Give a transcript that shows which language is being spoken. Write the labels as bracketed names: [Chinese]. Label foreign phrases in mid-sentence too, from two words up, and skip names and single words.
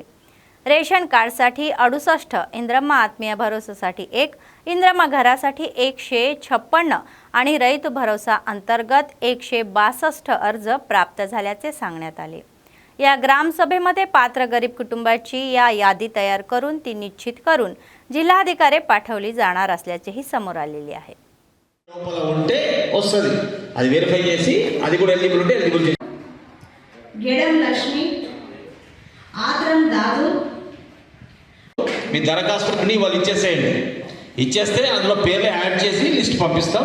[Marathi] रेशन कार्डसाठी 68, इंद्रम्मा आत्मीय भरोसासाठी 1, इंद्रम्मा घरासाठी 156 आणि रैत भरोसा अंतर्गत 162 अर्ज प्राप्त झाल्याचे सांगण्यात आले. या ग्रामसभेमध्ये पात्र गरीब कुटुंबाची या यादी तयार करून ती निश्चित करून जिल्हाधिकारी पाठवली जाणार असल्याचेही समोर आलेले आहे. [Telugu] ఉంటే వస్తుంది, అది వెరిఫై చేసి అది కూడా ఎలిజిబుల్ ఉంటే ఎలిజిబుల్ చేసి. గెడం లక్ష్మి, ఆద్రం దాదు, మీ దరఖాస్తు అన్ని వాళ్ళు ఇచ్చేసేయండి. ఇచ్చేస్తే అందులో పేర్లు యాడ్ చేసి లిస్ట్ పంపిస్తాం.